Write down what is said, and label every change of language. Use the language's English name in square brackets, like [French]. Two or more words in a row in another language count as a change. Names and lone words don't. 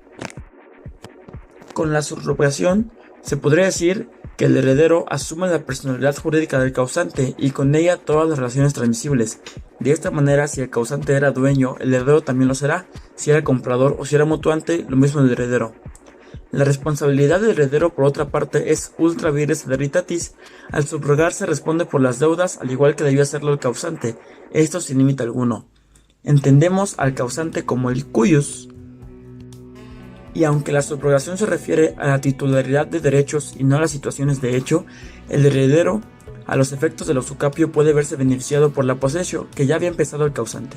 [Spanish] Con la subrogación, se podría decir que el heredero asume la personalidad jurídica del causante y con ella todas las relaciones transmisibles. De esta manera, si el causante era dueño, el heredero también lo será. Si era comprador o si era mutuante, lo mismo el heredero. La responsabilidad del heredero, por otra parte, es [Latin] ultra vires veritatis. [Spanish] Al subrogarse responde por las deudas, al igual que debió hacerlo el causante, esto sin límite alguno. Entendemos al causante como el cuius, y aunque la subrogación se refiere a la titularidad de derechos y no a las situaciones de hecho, el heredero, a los efectos del usucapio, puede verse beneficiado por la posesio que ya había empezado el causante.